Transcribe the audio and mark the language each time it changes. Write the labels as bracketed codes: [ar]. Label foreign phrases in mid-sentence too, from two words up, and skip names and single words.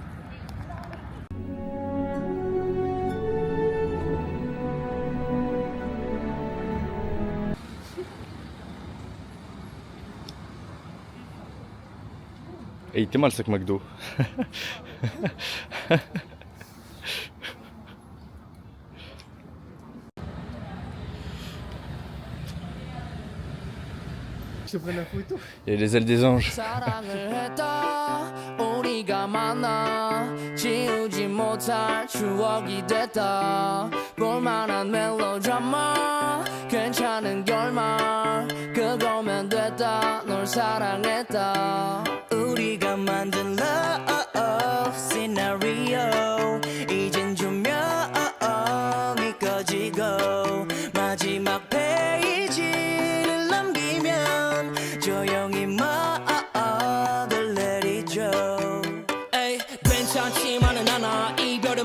[fr] Et il était mal le sac McDo. Je te prends la photo. Il y a les ailes des anges. [ko] 사랑을 했다 우리가 만나 지우지 못할 추억이 됐다 볼만한 멜로드라마 괜찮은 결말 그거면 됐다 널 사랑했다 우리가 만든 [en] love scenario [ko] 이젠 조명이 꺼지고 마지막 페이지를 넘기면 조용히 막을 내리죠 에이 괜찮지만은 않아 이별을